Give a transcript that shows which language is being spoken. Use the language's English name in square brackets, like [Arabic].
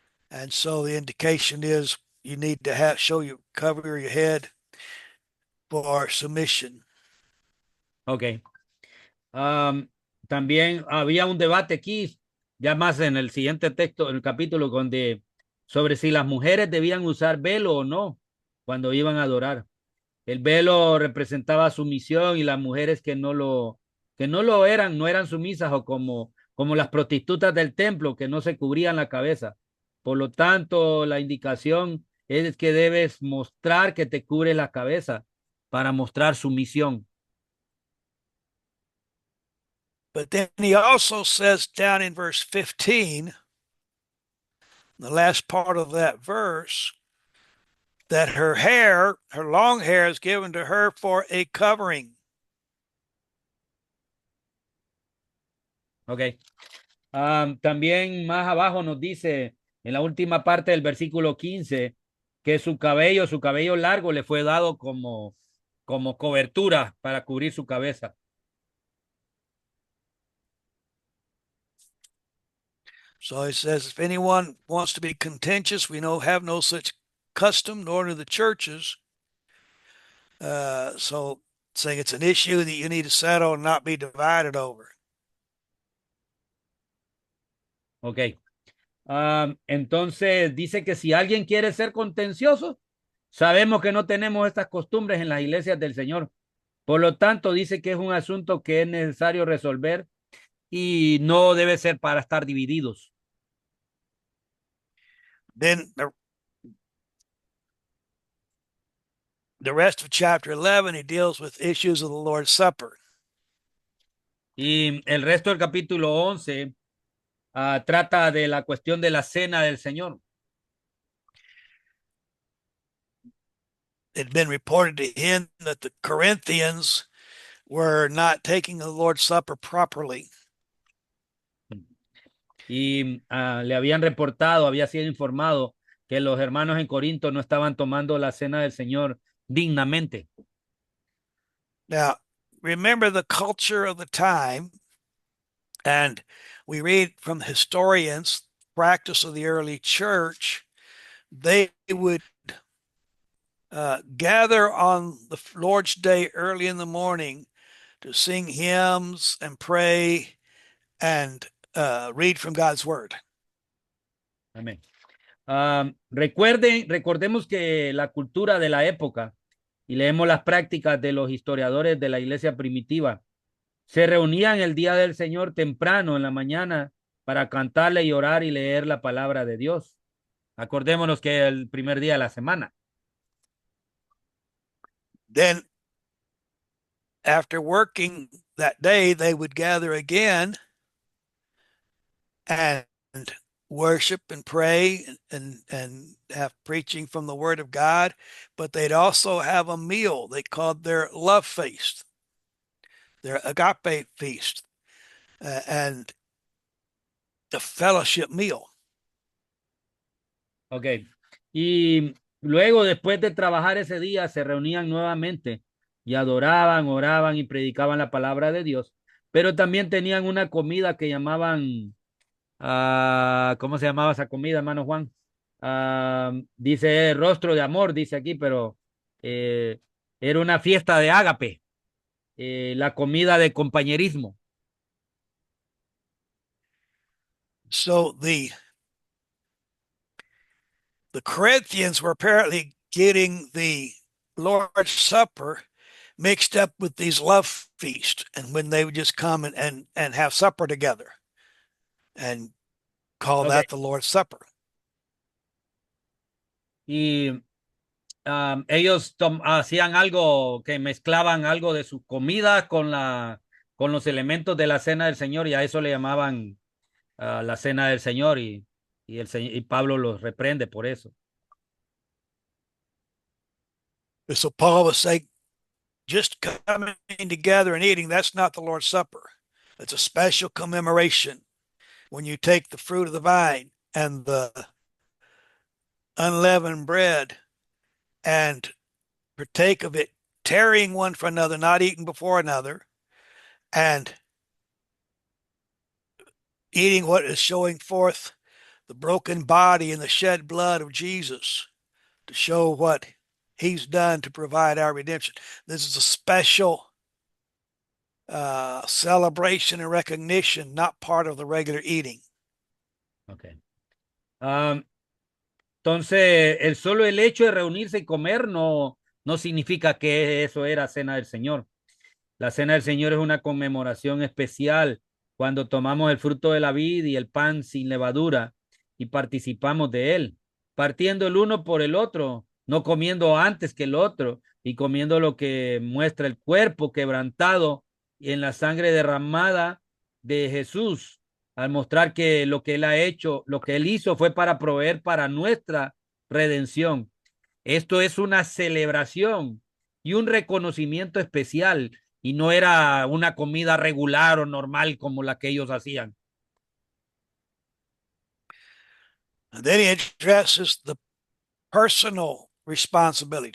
[English] And so the indication is you need to cover your head for submission. Ok. [Spanish] También había un debate aquí, ya más en el siguiente texto, en el capítulo, sobre si las mujeres debían usar velo o no cuando iban a adorar. El velo representaba sumisión y las mujeres que no lo eran, no eran sumisas, o como las prostitutas del templo que no se cubrían la cabeza. Por lo tanto, la indicación es que debes mostrar que te cubre la cabeza para mostrar sumisión. [English] But then he also says down in verse 15, the last part of that verse, that her long hair is given to her for a covering. Ok. [Spanish] También más abajo nos dice, en la última parte del versículo 15, que su cabello largo le fue dado como cobertura para cubrir su cabeza. [English] So he says, if anyone wants to be contentious, we have no such custom, nor do the churches. So saying it's an issue that you need to settle and not be divided over. Ok. [Spanish] Entonces dice que si alguien quiere ser contencioso, sabemos que no tenemos estas costumbres en las iglesias del Señor. Por lo tanto, dice que es un asunto que es necesario resolver y no debe ser para estar divididos. [English] Then the rest of chapter 11, he deals with issues of the Lord's Supper. [Spanish] Y el resto del capítulo 11 trata de la cuestión de la cena del Señor. [English] It had been reported to him that the Corinthians were not taking the Lord's Supper properly. [Spanish] Y le habían reportado, había sido informado que los hermanos en Corinto no estaban tomando la cena del Señor dignamente. [English] Now, remember the culture of the time, and we read from historians, practice of the early church, they would gather on the Lord's Day early in the morning to sing hymns and pray and read from God's Word. [Spanish] Amén. Recordemos que la cultura de la época, y leemos las prácticas de los historiadores de la iglesia primitiva, se reunían el día del Señor temprano en la mañana para cantarle y orar y leer la palabra de Dios. Acordémonos que el primer día de la semana. [English] Then, after working that day, they would gather again and worship and pray and have preaching from the Word of God, but they'd also have a meal they called their love feast, their agape feast, and the fellowship meal. Ok. [Spanish] Y luego, después de trabajar ese día, se reunían nuevamente y adoraban, oraban y predicaban la palabra de Dios. Pero también tenían una comida que llamaban, ¿cómo se llamaba esa comida, hermano Juan? Dice rostro de amor, dice aquí, pero era una fiesta de ágape, la comida de compañerismo. [English] So the Corinthians were apparently getting the Lord's Supper mixed up with these love feasts, and when they would just come and have supper together and call Okay. that the Lord's Supper. [Spanish] Y ellos hacían algo que mezclaban algo de su comida con los elementos de la cena del Señor y a eso le llamaban la cena del Señor y Pablo los reprende por eso. [English] So Paul was saying, just coming together and eating, that's not the Lord's Supper. It's a special commemoration when you take the fruit of the vine and the unleavened bread and partake of it, tarrying one for another, not eating before another, and eating what is showing forth the broken body and the shed blood of Jesus to show what he's done to provide our redemption. This is a special celebration and recognition, not part of the regular eating. Okay. [Spanish] Entonces, el hecho de reunirse y comer no significa que eso era cena del Señor. La cena del Señor es una conmemoración especial cuando tomamos el fruto de la vid y el pan sin levadura y participamos de él, partiendo el uno por el otro, no comiendo antes que el otro y comiendo lo que muestra el cuerpo quebrantado y en la sangre derramada de Jesús, al mostrar que lo que él ha hecho, lo que él hizo fue para proveer para nuestra redención. Esto es una celebración y un reconocimiento especial y no era una comida regular o normal como la que ellos hacían. [English] And then he addresses the personal responsibility.